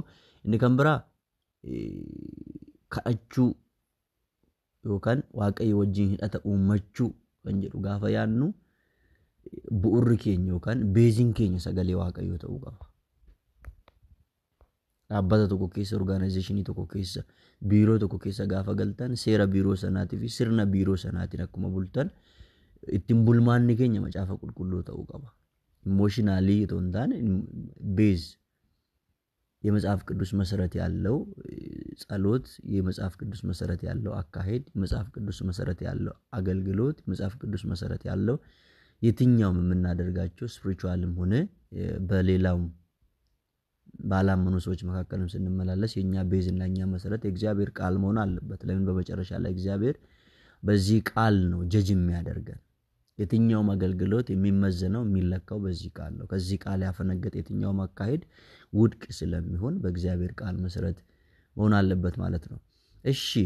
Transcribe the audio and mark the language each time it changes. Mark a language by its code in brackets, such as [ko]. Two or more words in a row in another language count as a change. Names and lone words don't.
[om] Inni kan biraa kadhachuu yookaan Waaqayyo wajjin hidhata uummachuu kan jedhu gaafa yaannu bu'urri keenya yookaan beeziin keenya sagalee Waaqayyoo ta'uu qaba. Dhaabbata tokko keessa orgaanaayzeeshinii tokko keessa biiroo tokko keessa gaafa galtan seera biiroo sanaatii fi sirna biiroo sanaatiin akkuma bultan ittiin bulmaanni keenya macaafa qulqulluu ta'uu qaba. [am] ኢሞሽናሊ የተወንታን ቤዝ የመጽሐፍ ቅዱስ መሰረት ያለው ጸሎት የመጽሐፍ ቅዱስ መሰረት ያለው አካሄድ የመጽሐፍ ቅዱስ መሰረት ያለው አገልግሎት የመጽሐፍ ቅዱስ መሰረት ያለው የትኛውም የምናደርጋቸው ስፒሪቹዋልም ሆነ በሌላው ባላመኑ ሰዎች መካከልም ስንመላለስ የኛ ቤዝ እና የኛ መሰረት የእግዚአብሔር ቃል መሆን አለበት። ለምን በመጨረሻ ላይ እግዚአብሔር በዚህ ቃል ነው ጀጅ የሚያደርገን። የትኛውም አገልግሎት የሚመዘነው የሚለካው በዚህ ቃል ነው። ከዚህ ቃል ያፈነገጠ የትኛውም አካሄድ ውድቅ ስለሚሆን በእግዚአብሔር ቃል መሰረት መሆን አለበት ማለት ነው። እሺ